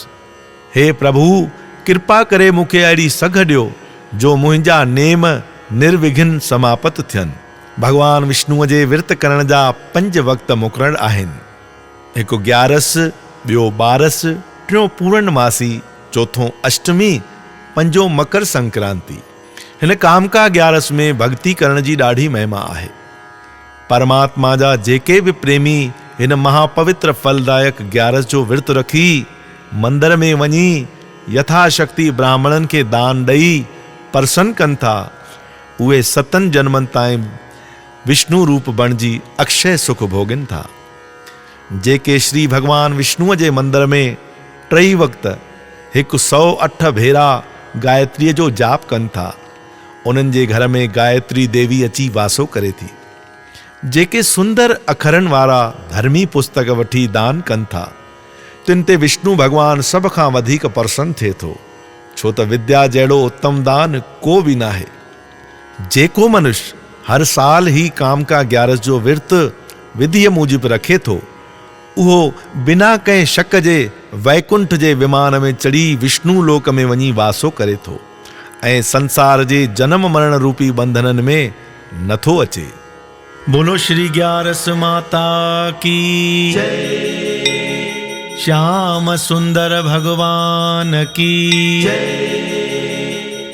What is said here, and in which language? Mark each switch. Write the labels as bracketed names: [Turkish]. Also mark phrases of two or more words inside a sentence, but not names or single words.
[Sindhi] हे प्रभु, कृपा करे मूंखे अहिड़ी सघ ॾियो जो मुंहिंजा नेम निर्विघ्न समाप्त थियनि। भगवान विष्णुअ जे विर्त करण जा 5 वक़्त मुक़रर आहिनि। हिकु 11, ॿियो 12, टियों पूर्णमासी, चौथों अष्टमी, 5 मकर संक्रांति। हिन कामका 11 में भक्ति करण जी ॾाढी महिमा आहे। परमात्मा जा जेके बि प्रेमी हिन महापवित्र फलदायक 11 जो विर्त रखी मंदिर में वञी यथाशक्ति ब्राह्मणनि खे दान ॾेई प्रसन्न कनि था, उहे 7 जन्मनि ताईं विष्णु रूप बणिजी अक्षय सुख भोगनि था। जेके श्री भगवान विष्णुअ जे मंदिर में 3 वक़्त 108 भेरा गायत्रीअ जो जाप कनि था। उन्हनि जे घर में गायत्री देवी अची वासो करे थी। जेके सुंदर अखरनि वारा धर्मी पुस्तक वठी दान कनि था, तिन ते विष्णु भगवान सभ खां वधीक प्रसन्न थिए थो, छो त विद्या जहिड़ो उत्तम दान को बि नाहे। जेको मनुष्य हर साल ही काम का 11 जो विर्त विधि मूजिब रखे थो, उहो बिना कंहिं शक जे वैकुंठ जे विमान में चढ़ी विष्णु लोक में वञी वासो करे थो ऐं संसार जे जन्म मरण रूपी बंधननि में नथो अचे। [Hindi] बोलो श्री ग्यारस माता की जय, श्याम सुंदर भगवान की जय।